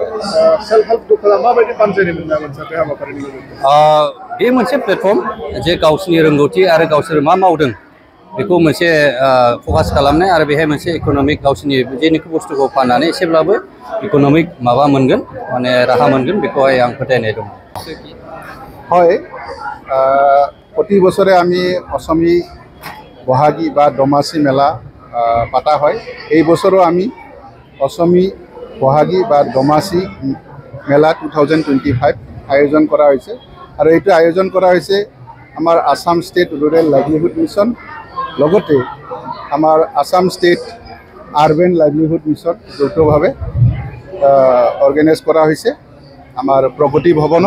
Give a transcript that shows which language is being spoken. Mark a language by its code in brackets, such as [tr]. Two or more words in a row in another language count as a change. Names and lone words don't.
[brx] सेल्फ हेल्प ग्रुपफोरा माबायदि बानजायनो मोनदों मोनसे हाबाफारिनि गेजेरजों? बे मोनसे प्लेटफर्म जे गावसिनि रोंगौथि आरो गावसोर मा मावदों बेखौ मोनसे फकास खालामनाय आरो बेहाय मोनसे इक'नमिक गावसिनि जेनोखि बुस्थुखौ फाननानै एसेब्लाबो इक'नमिक माबा मोनगोन माने राहा मोनगोन बेखौहाय आं फोथायनाय दं। [as] হয়, প্ৰতি বছৰে আমি অসমী বহাগী বা দমাচী মেলা পাতা হয়। এই বছৰো আমি অসমী বহাগী বা দমাচী মেলা 2025 আয়োজন কৰা হৈছে আৰু এইটো আয়োজন কৰা হৈছে আমাৰ আসাম ষ্টেট ৰুৰেল লাইভলিহুড মিছন লগতে আমাৰ আসাম ষ্টেট আৰবেন লাইভলিহুড মিছন যৌথভাৱে অৰ্গেনাইজ কৰা হৈছে আমাৰ প্ৰগতি ভৱনত।